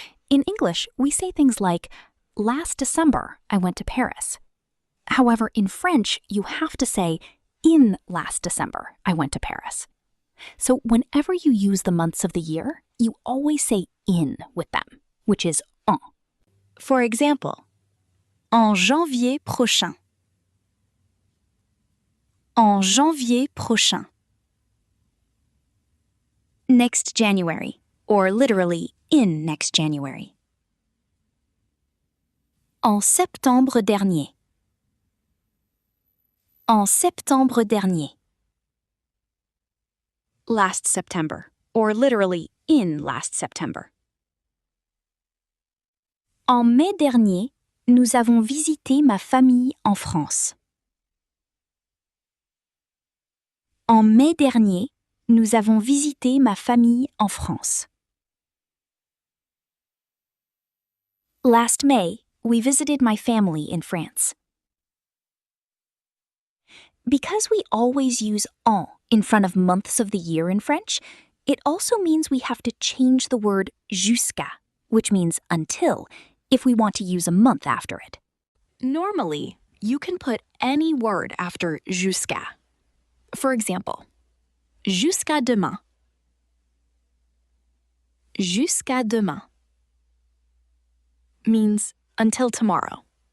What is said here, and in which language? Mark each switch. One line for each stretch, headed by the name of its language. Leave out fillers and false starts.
English: In English, we say things like, last December, I went to Paris. However, in French, you have to say, in last December, I went to Paris. So whenever you use the months of the year, you always say in with them, which is en. For example,
French: en janvier prochain. En janvier prochain.
English: Next January, or literally in next January.
French: En septembre dernier. En septembre dernier.
English: Last September, or literally in last September.
French: En mai dernier, nous avons visité ma famille en France. En mai dernier, nous avons visité ma famille en France.
English: Last May, we visited my family in France. Because we always use en in front of months of the year in French, it also means we have to change the word jusqu'à, which means until, if we want to use a month after it. Normally, you can put any word after jusqu'à. For example,
French: jusqu'à demain.
English: Jusqu'à demain means until tomorrow.